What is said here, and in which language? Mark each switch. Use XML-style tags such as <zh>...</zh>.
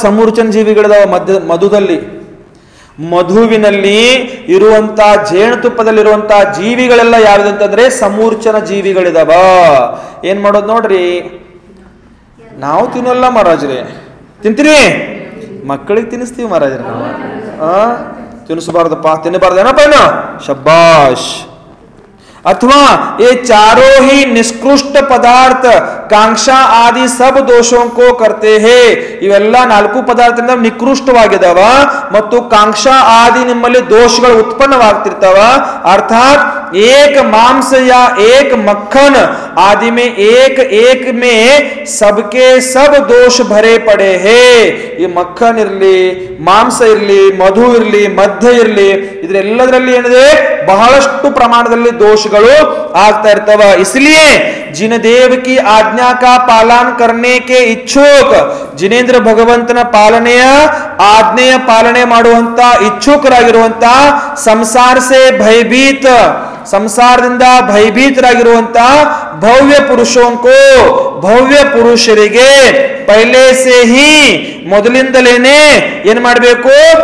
<kn>ಸಮೂರ್ಚನ ಜೀವಿಗಳಿದಾವ ಮಧುದಲ್ಲಿ. ಮಧುವಿನಲ್ಲಿ ಇರುವಂತ, ಜೇನುತುಪ್ಪದಲ್ಲಿರುವಂತ ಜೀವಿಗಳೆಲ್ಲ ಯಾವ್ದು ಅಂತಂದ್ರೆ ಸಮೂರ್ಚನ ಜೀವಿಗಳಿದಾವ. ಏನ್ ಮಾಡೋದು ನೋಡ್ರಿ, ನಾವು ತಿನ್ನಲ್ಲ ಮಹಾರಾಜ್ರೆ. ತಿಂತೀರಿ? ಮಕ್ಕಳಿಗೆ ತಿನ್ನಿಸ್ತೀವಿ ಮಹಾರಾಜ್ರೆ ನಾವು. ತಿನ್ನಿಸಬಾರ್ದಪ್ಪ, ತಿನ್ನಬಾರ್ದೇನಪ್ಪ ಏನು? ಶಬ್ಬಾಷ್.</kn> <hi>अथवा ये चारों ही निष्कृष्ट पदार्थ कांक्षा आदि सब दोषों को करते हैं.</hi> <kn>ಇವೆಲ್ಲ 4 ಪದಾರ್ಥದಿಂದ ನಿಕೃಷ್ಟವಾಗಿದಾವ ಮತ್ತು ಕಾಂಕ್ಷಾ ಆದಿ ನಿಮ್ಮಲ್ಲಿ ದೋಷಗಳು ಉತ್ಪನ್ನವಾಗ್ತಿರ್ತಾವ.</kn> <hi>ಅರ್ಥಾತ್ एक मांस या एक मक्खन आदि में एक में सबके सब दोष भरे पड़े हैं.</hi> <kn>ಈ ಮಕ್ಕನ್ ಇರ್ಲಿ, ಮಾಂಸ ಇರ್ಲಿ, ಮಧು ಇರ್ಲಿ, ಮಧ್ಯ ಇರ್ಲಿ, ಇದರೆಲ್ಲದರಲ್ಲಿ ಏನಿದೆ? ಬಹಳಷ್ಟು ಪ್ರಮಾಣದಲ್ಲಿ ದೋಷಗಳು ಆಗ್ತಾ ಇರ್ತವ.</kn> <hi>इसलिए जिन देव की आज्ञा का पालन करने के इच्छुक,</hi> <kn>ಜಿನೇಂದ್ರ ಭಗವಂತನ ಪಾಲನೆಯ ಆಜ್ಞೆಯ ಪಾಲನೆ ಮಾಡುವಂತ ಇಚ್ಛುಕರಾಗಿರುವಂತ,</kn> <hi>ಸಂಸಾರ ಸೆ ಭಯಭೀತ,</hi> <kn>ಸಂಸಾರದಿಂದ ಭಯಭೀತರಾಗಿರುವಂತ</kn> <hi>ಭವ್ಯ ಪುರುಷೋಂಕೋ,</hi> <kn>ಭವ್ಯ ಪುರುಷರಿಗೆ</kn> <hi>ಪೈಲೆ ಸೇ ಹಿ,</hi> <kn>ಮೊದಲಿಂದಲೇನೆ ಏನ್ ಮಾಡಬೇಕು?</kn>